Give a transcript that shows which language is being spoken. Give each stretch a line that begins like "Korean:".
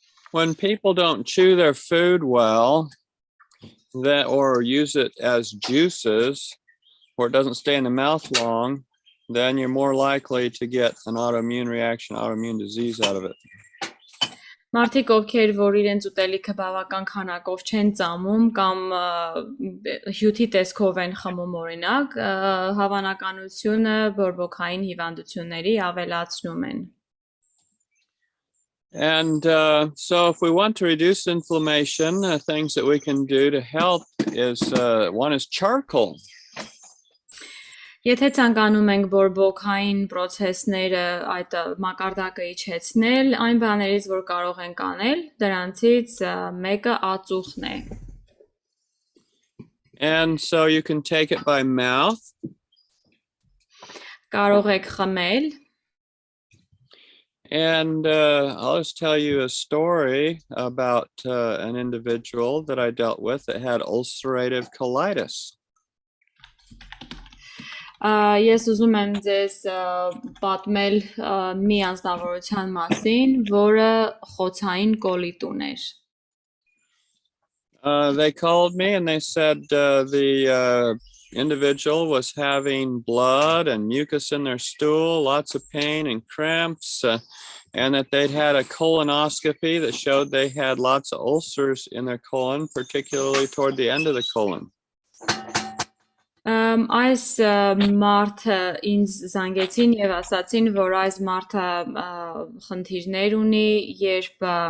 English: When people don't chew their food well, that, or use it as juices, or it doesn't stay in the mouth long, then you're more likely to get an autoimmune reaction, autoimmune disease out of it.
Armenian: Մարդիկ, ովքեր որ իրենց ուտելիքը բավական քանակով չեն ծամում կամ հյութի տեսքով են խմում օրինակ, հավանականությունը բորբոքային հիվանդությունների ավելացնում են.
English: And so if we want to reduce inflammation, things that we can do to help is, one is charcoal.
Armenian: Եթե ցանկանում ենք բորբոքային process-ները այդ մակարդակը իջեցնել, այն բաներից, որ կարող ենք անել, դրանցից մեկը ածուխն է.
English: And so you can take it by mouth.
Armenian: Կարող եք խմել.
English: And I'll just tell you a story about an individual that I dealt with that had ulcerative colitis.
Armenian: Ես ուզում եմ ձեզ պատմել մի անձնավորության մասին, որը խոցային կոլիտ ուներ.
English: They called me and they said the individual was having blood and mucus in their stool, lots of pain and cramps, and that they'd had a colonoscopy that showed they had lots of ulcers in their colon, particularly toward the end of the colon.
Armenian: Այս մարդը ինձ զանգեցին եւ ասացին, որ այս մարդը խնդիրներ ունի, երբ